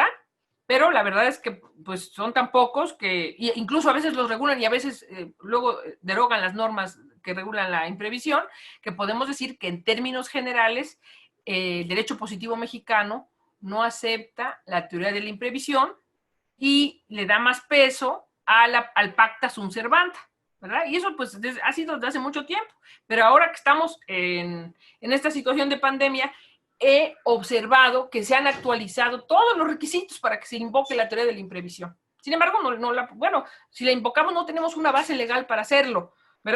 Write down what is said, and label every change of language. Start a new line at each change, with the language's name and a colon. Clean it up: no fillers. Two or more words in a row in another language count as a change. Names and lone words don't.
Spanish: Pero la verdad es que pues son tan pocos que incluso a veces los regulan y a veces luego derogan las normas que regulan la imprevisión, que podemos decir que en términos generales el derecho positivo mexicano no acepta la teoría de la imprevisión y le da más peso al
Latin: pacta sunt servanda,
Spanish: ¿verdad? Y eso pues ha sido desde hace mucho tiempo, pero ahora que estamos en esta situación de pandemia, he observado que se han actualizado todos los requisitos para que se invoque la teoría de la imprevisión. Sin embargo, bueno, si la invocamos no tenemos una base legal para hacerlo, ¿verdad?